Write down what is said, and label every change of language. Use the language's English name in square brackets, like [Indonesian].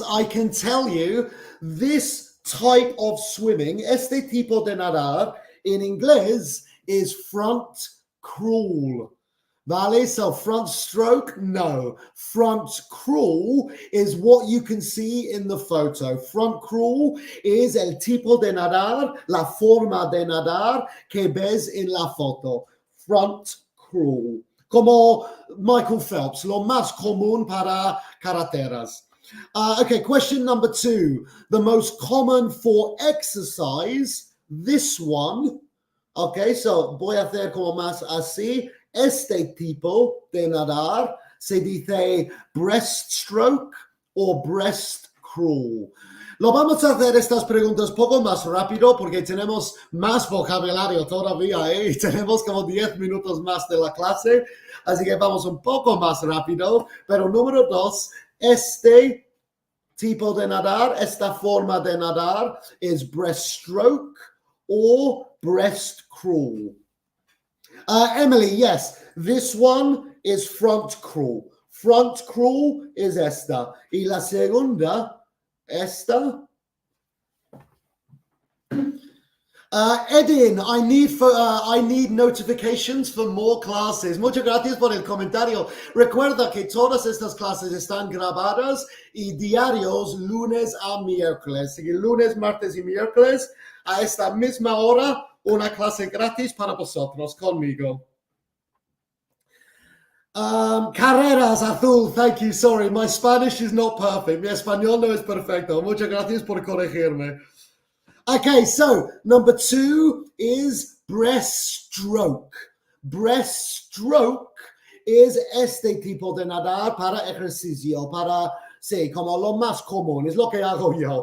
[English] I can tell you this type of swimming, [Spanish] este tipo de nadar, [English] in Inglés is front crawl. [Spanish] Vale, so front stroke, no. [English] Front crawl is what you can see in the photo. Front crawl is [Spanish] el tipo de nadar, la forma de nadar que ves en la foto. Front crawl. Como Michael Phelps, lo más común para carreteras. [English] Okay, question number 2. The most common for exercise, this one. [Spanish] Okay, so voy a hacer como más así. Este tipo de nadar se dice breaststroke o breast crawl. Lo vamos a hacer estas preguntas poco más rápido porque tenemos más vocabulario todavía, y tenemos como 10 minutos más de la clase, así que vamos un poco más rápido. Pero número 2, este tipo de nadar, esta forma de nadar es breaststroke or breast crawl. [English] Emily, yes, this one is front crawl. Front crawl is [Spanish] esta. Y la segunda, esta. [English] Edin, I need notifications for more classes. [Spanish] Muchas gracias por el comentario. Recuerda que todas estas clases están grabadas y diarios lunes a miércoles. Así que lunes, martes y miércoles a esta misma hora, una clase gratis para vosotros conmigo. [English] Carreras Azul, thank you. Sorry, my Spanish is not perfect. [Spanish] Mi español no es perfecto. Muchas gracias por corregirme. [English] Okay, so number 2 is breaststroke. Breaststroke [Spanish] es este tipo de nadar para ejercicio, para, sí, como lo más común, es lo que hago yo.